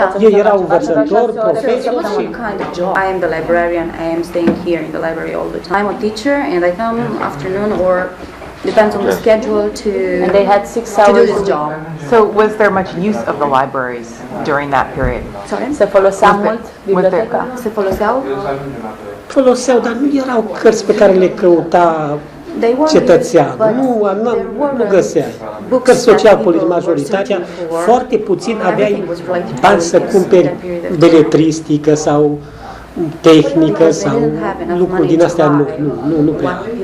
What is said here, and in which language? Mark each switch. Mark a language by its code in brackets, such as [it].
[ro] Ei erau învățători, profesori și... [en] I am the librarian, I am staying here in the library all the time. I'm a teacher and I come afternoon or depends on the schedule and they had 6 hours to do this job. So was there much use of the libraries during that period? [ro] Sorry? Se folosea mult biblioteca? Se foloseau, dar nu erau cărți pe care le căuta cetățean. Nu găsea. Cărți social-politice, majoritatea, foarte puțin aveai bani să cumperi beletristică sau tehnică sau lucruri din astea, nu prea.